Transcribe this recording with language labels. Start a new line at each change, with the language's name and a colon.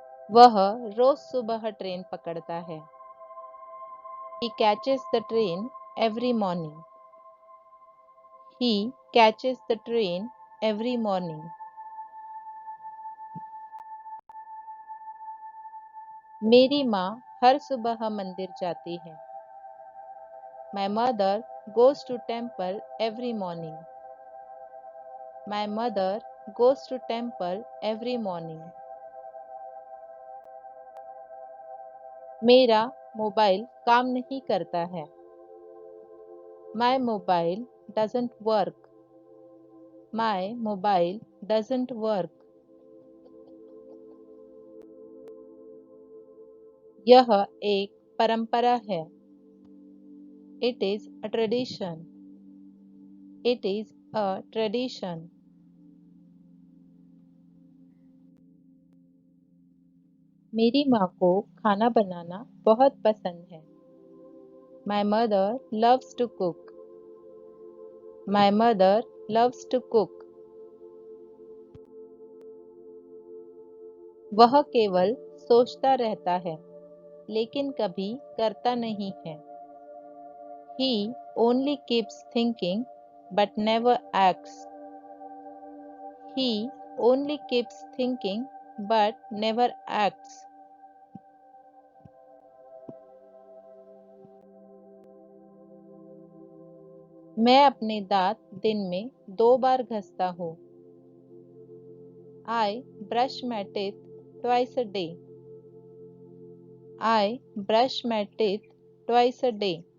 Hindi: वह रोज सुबह ट्रेन पकड़ता है.
English: He catches the train every morning. He catches the train every morning.
Hindi: मेरी माँ हर सुबह मंदिर जाती है.
English: My mother goes to temple every morning. My mother goes to temple every morning.
Hindi: मेरा मोबाइल काम नहीं करता है.
English: My mobile doesn't work. My mobile doesn't work.
Hindi: यह एक परंपरा है.
English: It is a tradition. It is a tradition.
Hindi: मेरी माँ को खाना बनाना बहुत पसंद है.
English: My mother loves to cook. My mother loves to cook.
Hindi: वह केवल सोचता रहता है, लेकिन कभी करता नहीं है.
English: He only keeps thinking but never acts. He only keeps thinking but never acts.
Hindi: मैं अपने दांत दिन में 2 बार घसता हूँ.
English: I brush my teeth twice a day. I brush my teeth twice a day.